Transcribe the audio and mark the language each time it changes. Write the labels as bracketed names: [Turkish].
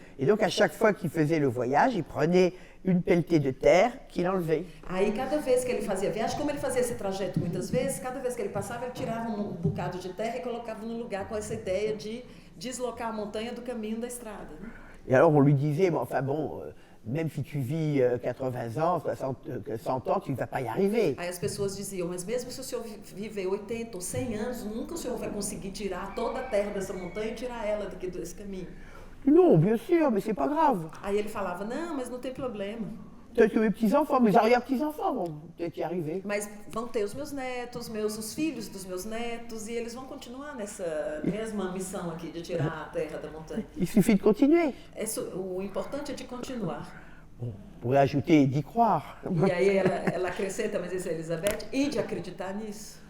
[French] Et donc, à chaque fois qu'il faisait le voyage, il prenait une pelletée de terre qu'il enlevait. [Portuguese] Aí, cada vez que ele fazia a viagem, como ele fazia esse trajeto muitas vezes, cada vez que ele passava, ele tirava um bocado de terra e colocava no lugar com essa ideia de deslocar a montanha do caminho da estrada. Né? [French] Et alors on lui disait, mais enfin bon, même si tu vis 80 ans, 100 ans, tu ne vas pas y arriver. [Portuguese] Aí as pessoas diziam, mas mesmo se o senhor viver 80 ou 100 anos, nunca o senhor vai conseguir tirar toda a terra dessa montanha e tirar ela daqui desse caminho. [French] Non, bien sûr, mais c'est pas grave. [Portuguese] Aí ele falava, não, mas não tem problema. [French] Peut-être que mes petits-enfants, mes arrière-petits-enfants vont peut-être y arriver. [Portuguese] Mas vão ter os meus netos, os filhos dos meus netos, e eles vão continuar nessa mesma missão aqui de tirar a terra da montanha. [French] Il suffit de continuer. [Portuguese] O importante é de continuar. [French] On pourrait ajouter d'y croire. [Portuguese] E aí ela acrescenta, mas isso é Elizabeth, e de acreditar nisso.